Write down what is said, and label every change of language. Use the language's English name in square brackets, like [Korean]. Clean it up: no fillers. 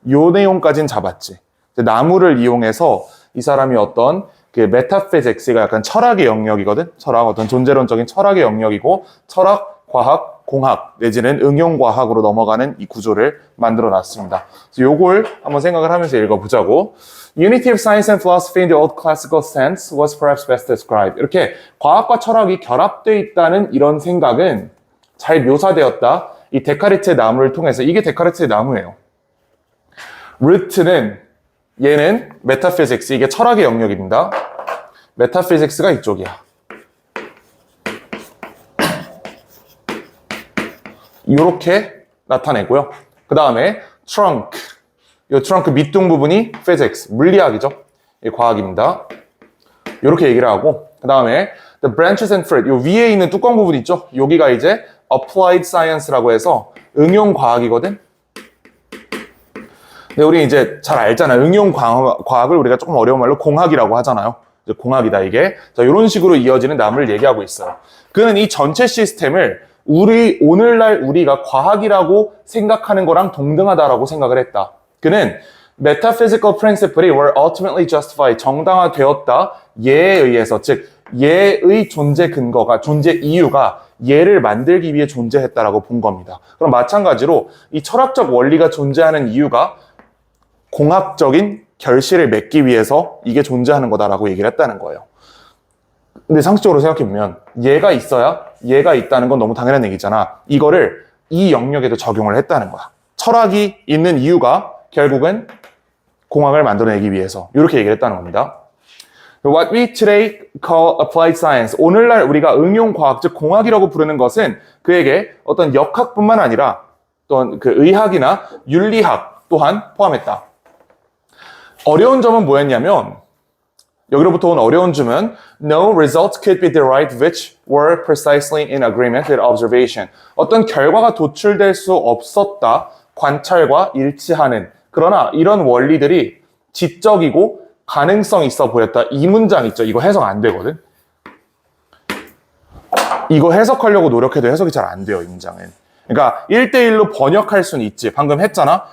[Korean] 요 내용까지는 잡았지. 나무를 이용해서 이 사람이 어떤 그 메타피직스가 약간 철학의 영역이거든? 철학, 어떤 존재론적인 철학의 영역이고, 철학, 과학, 공학, 내지는 응용과학으로 넘어가는 이 구조를 만들어 놨습니다. 그래서 요걸 한번 생각을 하면서 읽어보자고. [English] Unity of science and philosophy in the old classical sense was perhaps best described. [Korean] 이렇게 과학과 철학이 결합되어 있다는 이런 생각은 잘 묘사되었다. 이 데카르트의 나무를 통해서. 이게 데카르트의 나무예요. 루트는 얘는 메타피직스, 이게 철학의 영역입니다. 메타피직스가 이쪽이야. 이렇게 나타내고요. 그 다음에 트렁크, 이 트렁크 밑둥 부분이 physics, 물리학이죠. 이 과학입니다. 이렇게 얘기를 하고, 그 다음에 the branches and fruit, 이 위에 있는 뚜껑 부분 있죠. 여기가 이제 applied science라고 해서 응용 과학이거든. 근데 우리 이제 잘 알잖아요. 응용 과학을 우리가 조금 어려운 말로 공학이라고 하잖아요. 이제 공학이다 이게. 자, 이런 식으로 이어지는 나무를 얘기하고 있어요. 그는 이 전체 시스템을 오늘날 우리가 과학이라고 생각하는 거랑 동등하다라고 생각을 했다. [English] 그는 metaphysical principles were ultimately justified, 정당화되었다. [Korean] 얘에 의해서, 즉 얘의 존재 근거가, 존재 이유가 얘를 만들기 위해 존재했다라고 본 겁니다. 그럼 마찬가지로 이 철학적 원리가 존재하는 이유가 공학적인 결실을 맺기 위해서 이게 존재하는 거다라고 얘기를 했다는 거예요. 근데 상식적으로 생각해보면 얘가 있어야 얘가 있다는 건 너무 당연한 얘기잖아. 이거를 이 영역에도 적용을 했다는 거야. 철학이 있는 이유가 결국은 공학을 만들어내기 위해서 이렇게 얘기를 했다는 겁니다. What we today call applied science, 오늘날 우리가 응용과학, 즉 공학이라고 부르는 것은 그에게 어떤 역학뿐만 아니라 또한 그 의학이나 윤리학 또한 포함했다. [English] 어려운 점은 뭐였냐면 여기로부터 온 어려운 점은 no results could be derived which were precisely in agreement with observation. [Korean] 어떤 결과가 도출될 수 없었다. 관찰과 일치하는. 그러나 이런 원리들이 지적이고 가능성 있어 보였다. 이 문장 있죠. 이거 해석 안 되거든. 이거 해석하려고 노력해도 해석이 잘 안 돼요. 이 문장은. 그러니까 1대1로 번역할 수는 있지. 방금 했잖아.